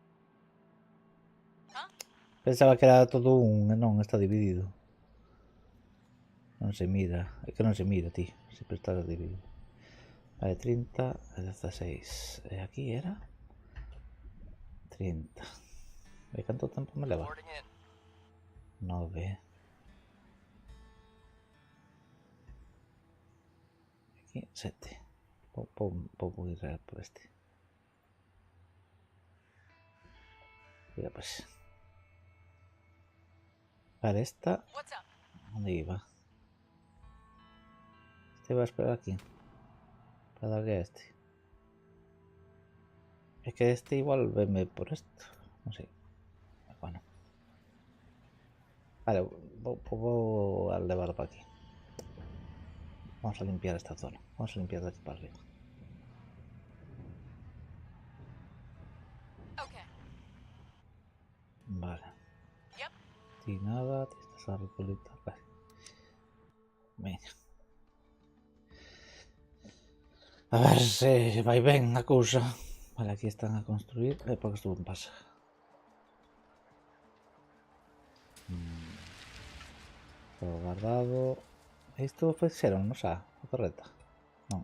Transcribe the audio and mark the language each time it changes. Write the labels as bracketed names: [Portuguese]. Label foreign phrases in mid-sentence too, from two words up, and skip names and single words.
[Galician] Pensaba que era todo un e non está dividido. Non se mira. É que non se mira, tío. Sempre está dividido. Vale, 30 e 16. E aquí era 30. E canto tempo me leva? [English] Boarding in. [Galician] 9. Aquí 7. Vou ir por este. Mira pues. Vale, esta... [English] What's up? [Spanish] ¿Dónde iba? Este iba a esperar aquí. Para darle a este. Es que este igual veme por esto. No sé. Bueno. Vale, voy a elevar para aquí. Vamos a limpiar esta zona. Vamos a limpiar de aquí para arriba. [English] Okay. [Spanish] Vale. [English] Yep. [Spanish] Y nada, te estás a recolectar. Vale. Venga. [Galician] A ver se vai ben a cousa. Vale, aquí están a construir. [Spanish] Porque estuvo en pasa. Todo guardado. [Galician] Isto fixeron, non xa? A torreta? Non.